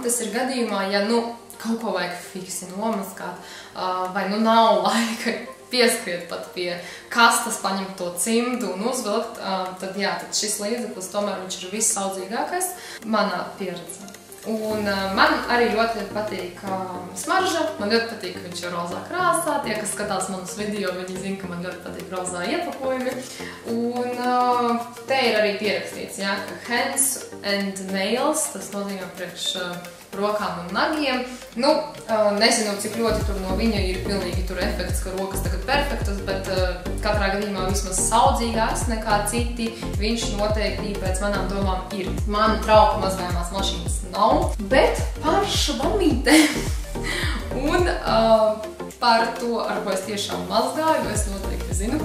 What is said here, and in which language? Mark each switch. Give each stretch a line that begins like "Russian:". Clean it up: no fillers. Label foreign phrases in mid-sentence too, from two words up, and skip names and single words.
Latvian: Tas ir gadījumā, ja kaut ko vajag fiksi nomazgāt, vai nav laika pieskriet pat pie kastas, paņemt to cimdu un uzvilkt, tad jā, tad šis līdzeklis tomēr viņš ir vissaudzīgākais manā pieredzē. Un man arī ļoti patīk smarža, man ļoti patīk, ka viņš ir rozā krāsā. Tie, kas skatās manus video, viņi zina, ka man ļoti patīk rozā iepakojumi. Un te ir arī pierakstīts, jā, ka
English: hands and nails,
Latvian: tas nozīmē priekš rokām un nagiem. Nezinu, cik ļoti tur no viņa ir pilnīgi tur efekts, ka rokas tagad perfektas, bet katrā gadījumā vismaz saudzīgāks nekā citi. Viņš noteikti pēc manām domām ir. Man trauku mazgājumās mašīnas nav, bet par švamītēm un par to, ar ko es tiešām mazgāju, es noteikti zinu.